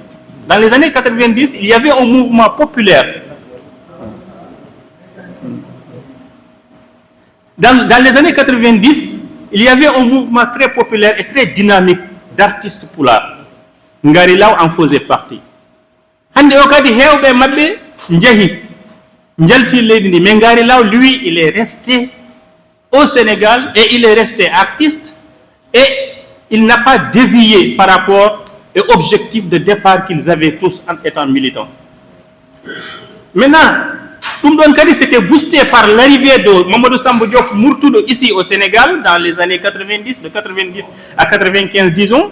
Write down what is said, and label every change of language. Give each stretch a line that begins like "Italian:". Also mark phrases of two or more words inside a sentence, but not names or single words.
French: Dans les années 90, il y avait un mouvement populaire. Dans les années 90, il y avait un mouvement très populaire et très dynamique d'artistes poulard. Ngari Law en faisait partie.
Fula: Hande okadi hewbe mabbe njahi njalti leydi ndi,
French: mais Ngari Law lui il est resté au Sénégal et il est resté artiste et il n'a pas dévié par rapport aux objectifs de départ qu'ils avaient tous en étant militants. Maintenant, Toumdon Kadi s'était boosté par l'arrivée de Mamadou Sambou Diop Mourtoudou ici au Sénégal dans les années 90, de 90 à 95 disons.